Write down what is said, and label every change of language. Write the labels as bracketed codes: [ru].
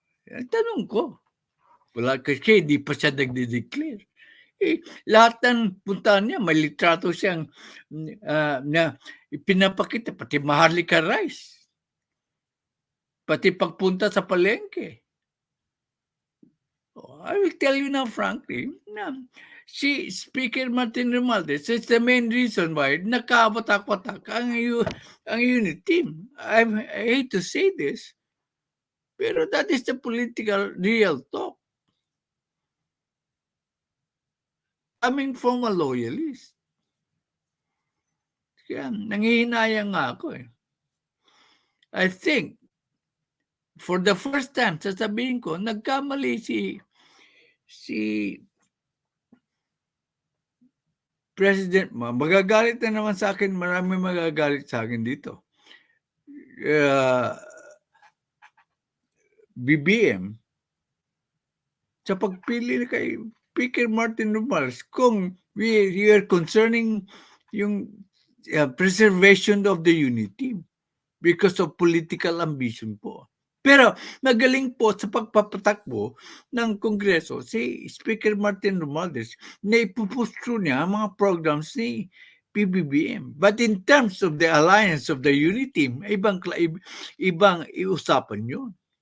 [tl] Ang tanong ko, wala kasi hindi pa siya nagde-declare. Lahat ng puntahan niya, may litrato siyang na ipinapakita, pati Maharlika Rice. Pati pagpunta sa palengke. [en] I will tell you now frankly, na si Speaker Martin Romualdez is the main reason why [tl] nakawatak-watak ang [en] unit team. I hate to say this, pero that is the political real talk. Coming from a loyalist. [tl] Kaya nangihinayang nga ako [en] I think, [tl] for the first time, sasabihin ko, nagkamali si President, magagalit na naman sa akin, marami magagalit sa akin dito. [en] BBM, [tl] sa pagpili kay [en] Speaker Martin Romualdez, kung we are concerning yung preservation of the unity, because of political ambition po. [tl] Pero magaling po sa pagpapatakbo ng Kongreso si Speaker Martin Romualdez na ipupustro niya ang mga programs ni PBBM. [en] But in terms of the alliance of the unity team, [tl] ibang iusapan yun.